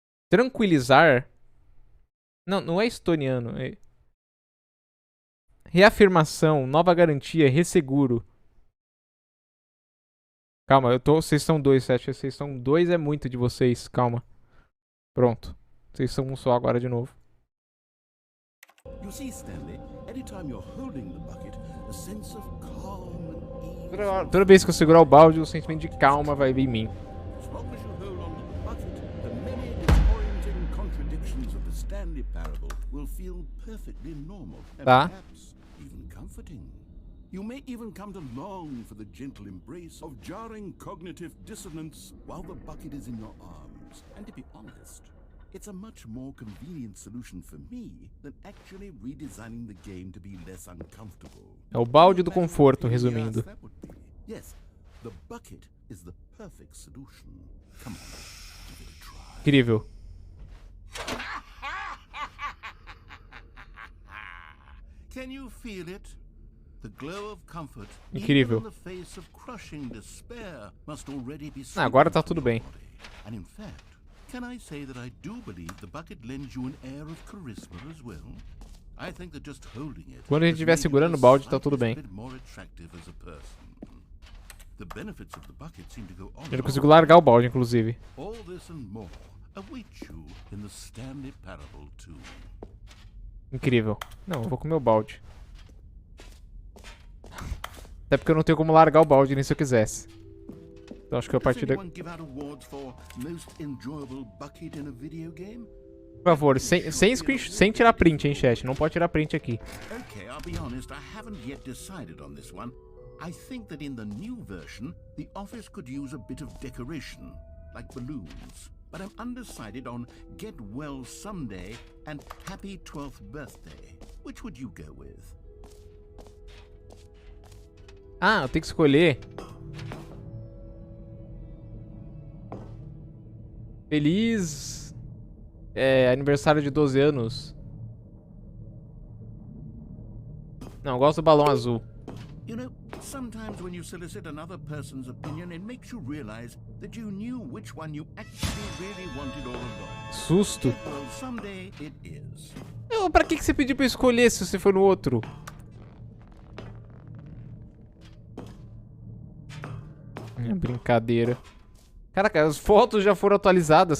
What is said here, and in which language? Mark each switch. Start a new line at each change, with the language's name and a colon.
Portuguese: Tranquilizar? Não, não é estoniano. É... Reafirmação, nova garantia, resseguro. Calma, eu tô. Vocês são 2, 7. Vocês são 2 é muito de vocês. Calma. Pronto. Vocês são um só agora de novo.
English: You see, Stanley, anytime you're holding the bucket, a sense of calm and ease.
Portuguese: Toda vez que eu segurar o balde, o sentimento de calma vai vir em mim.
English: As long as you hold on to the bucket, the many disorienting contradictions of the Stanley Parable will feel perfectly normal and
Portuguese: Tá.
English: perhaps even comforting. You may even come to long for the gentle embrace of jarring cognitive dissonance while the bucket is in your arms. And to be honest, it's a much more convenient solution for me than actually redesigning the game to be less uncomfortable.
Portuguese: É o balde do conforto, resumindo.
English: Yes, the bucket is the perfect solution. Come on, give it a try.
Portuguese: Incrível.
English: Can you feel it? The glow of comfort,
Portuguese: Incrível.
English: even in the face of crushing despair, must already be
Portuguese: Agora tá tudo bem.
English: And in fact, can I say that I do believe the bucket lends you an air of charisma as well? I think that just holding it
Portuguese: Quando a gente estiver segurando o balde, tá tudo bem.
English: more attractive as a person. The benefits of the bucket seem to go on.
Portuguese: Eu não consigo largar o balde, inclusive.
English: All this and more await you in the Stanley Parable 2.
Portuguese: Incrível. Não, eu vou comer o balde. Até porque eu não tenho como largar o balde nem se eu quisesse. Então acho que a partir da...
English: Anyone give out awards for most enjoyable bucket in a video game?
Portuguese: Por favor, sem tirar print, hein, chat. Não pode tirar print aqui.
English: Okay, I'll be honest, I haven't yet decided on this one. I think that in the new version, the office could use a bit of decoration, like balloons. But I'm undecided on Get Well Someday and Happy 12th Birthday. Which would you go with?
Portuguese: Ah, eu tenho que escolher. Feliz aniversário de 12 anos. Não, eu gosto do balão azul.
English: You know, sometimes when you solicit another person's opinion, it makes you realize that you knew which one you actually really wanted all along.
Portuguese: Susto.
English: Well, someday it is.
Portuguese: Pra que você pediu pra eu escolher se você foi no outro? É brincadeira. Caraca, as fotos já foram atualizadas.